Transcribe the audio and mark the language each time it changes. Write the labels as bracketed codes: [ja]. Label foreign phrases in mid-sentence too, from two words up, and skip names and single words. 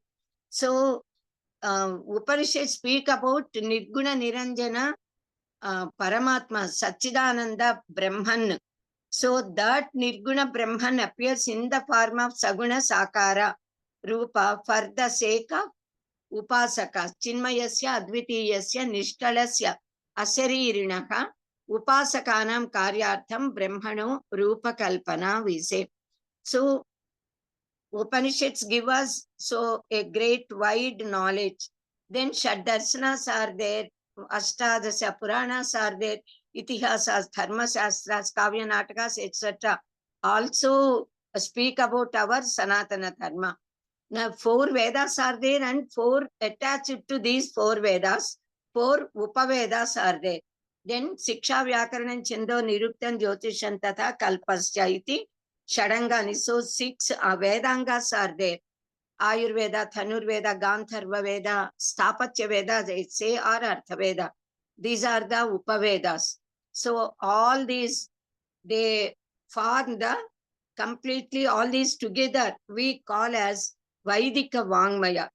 [en] So, Upanishads speak about Nirguna Niranjana, Paramatma, Satchidananda, Brahman. So that Nirguna Brahman appears in the form of [sa] Saguna Sakara Rupa [en] for the sake of Upasaka. [sa] Chinmayasya, Advitiyasya, Nishkalasya, Asharirinaha, Upasakanam Karyartham Brahmano Rupa Kalpana, [en] we say. So Upanishads give us so a great wide knowledge. Then Shaddarsanas are there, Ashtadasya Puranas are there, Itihasas, Dharma Shastras, Kavya Natakas, etc. also speak about our Sanatana Dharma. Now 4 Vedas are there and 4 attached to these 4 Vedas, 4 Upavedas are there. [sa] Then Siksha Vyakaranam Chando Niruktan Jyotishan Tatha Kalpasya iti Shadangani. [en] So 6 Vedangas are there. Ayurveda, Dhanurveda, Gandharva Veda, Stapatya Veda, they say, or Artha Veda. These are the Upavedas. So all these, they form the completely, all these together, we call as Vaidika Vangmaya.